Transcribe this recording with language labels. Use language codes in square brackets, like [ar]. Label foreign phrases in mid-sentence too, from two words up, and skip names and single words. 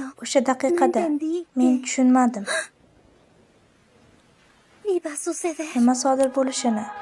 [uz] O'sha daqiqada [es] entendí [uz] men tushunmadim [es] iba a suceder. [uz] nima sodir bo'lishini.